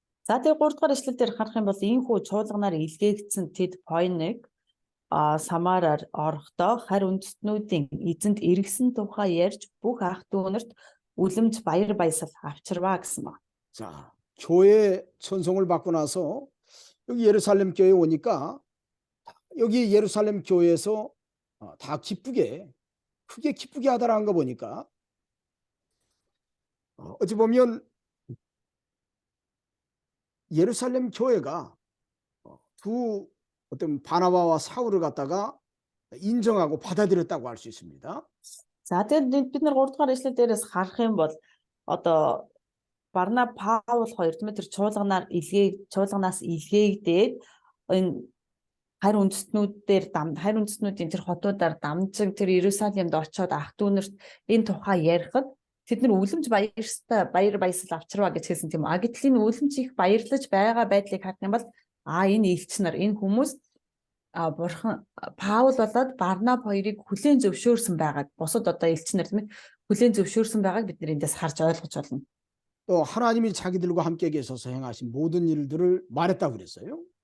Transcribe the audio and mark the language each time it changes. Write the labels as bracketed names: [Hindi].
[Mongolian] За тэгээд 3 дугаар эшлэл дээр харах юм бол ийхүү чуулганаар илгээгдсэн тэд Пойныг Самараар орохдоо харь үндэстнүүдийн эзэнт эргэсэн тухай ярьж бүх ах дүүнерт үлэмж баяр баясгал авчирваа гэсэн ба. [Korean] 자, 교회 전송을 받고 나서 여기 예루살렘 교회에 오니까 여기 예루살렘 교회에서 다 크게 기쁘게 하다라는 거 보니까 어찌 보면 예루살렘 교회가 두 어떤 바나바와 사울을 갖다가 인정하고 받아들였다고 할 수 있습니다. [Mongolian] За тэгээд бид нар 3 дугаар эшлэл дээрээс харах юм бол одоо Барнаб Паул хоёр тийм тэр чуулганаас илгээгдээд энэ харь үндэстнүүдийн тэр хотуудаар дамжин тэр Иерусалимд очиод ах дүүнерт энэ тухай ярихад тэд нар үлэмж баяр баясгал авчирваа гэж хэлсэн тийм. Гэтэл энэ үлэмж их баярлаж байгаа байдлыг харах юм бол энэ элч нар энэ хүмүүс бурхан Паул болоод Барнаб хоёрыг хүлээн зөвшөөрсөн байгаад бусад одоо элч нар тийм хүлээн зөвшөөрсөн байгааг бид нар эндээс харж ойлгож байна. [Korean] 또 하나님이 자기들과 함께 계셔서 행하신 모든 일들을 말했다고 그랬어요.